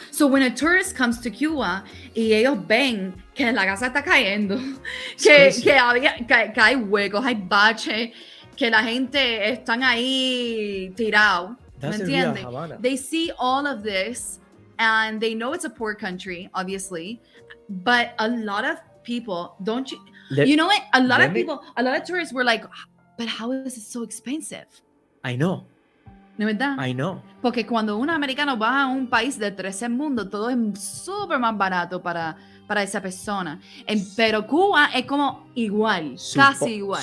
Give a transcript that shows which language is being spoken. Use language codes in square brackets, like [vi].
[en] So when a tourist comes to Cuba [es] y ellos ven que la casa está cayendo, que hay huecos, hay baches, que la gente están ahí tirado, ¿me entiendes? [en] They see all of this and they know it's a poor country, obviously, but a lot of people, you know what? A lot of tourists were like, but how is it so expensive? I know. [es] ¿No es verdad? [en] I know. [es] Porque cuando un americano va a un país del tercer mundo, todo es súper más barato para esa persona. Pero Cuba es como igual, casi igual.